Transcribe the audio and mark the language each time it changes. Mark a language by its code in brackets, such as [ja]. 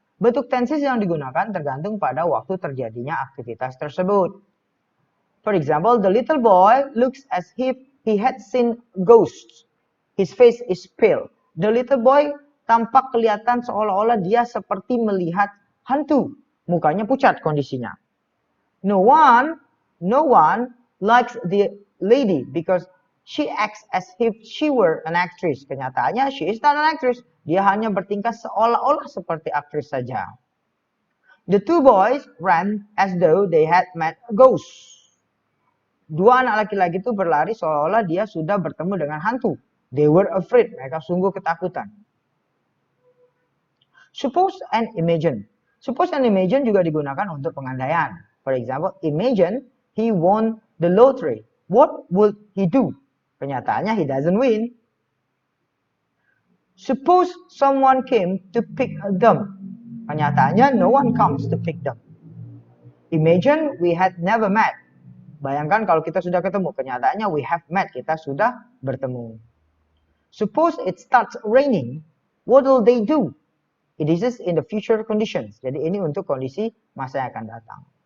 [id] Bentuk tenses yang digunakan tergantung pada waktu terjadinya aktivitas tersebut. [en] For example, the little boy looks as if he had seen ghosts. His face is pale. The little boy [id] tampak kelihatan seolah-olah dia seperti melihat hantu. Mukanya pucat kondisinya. [en] No one likes the lady because she acts as if she were an actress. [id] Kenyataannya [en] she is not an actress. [id] Dia hanya bertingkah seolah-olah seperti aktris saja. [en] The two boys ran as though they had met a ghost. [id] Dua anak laki-laki itu berlari seolah-olah dia sudah bertemu dengan hantu. [en] They were afraid. [id] Mereka sungguh ketakutan. [en] Suppose and imagine. Suppose and imagine [id] juga digunakan untuk pengandaian. [en] For example, imagine he won the lottery. What would he do? [id] Kenyataannya [en] he doesn't win. Suppose someone came to pick them. [id] Kenyataannya [en] no one comes to pick them. Imagine we had never met. [id] Bayangkan kalau kita sudah ketemu. Kenyataannya [en] we have met. [id] Kita sudah bertemu. [en] Suppose it starts raining. What will they do? It is in the future conditions. [id] Jadi ini untuk kondisi masa yang akan datang.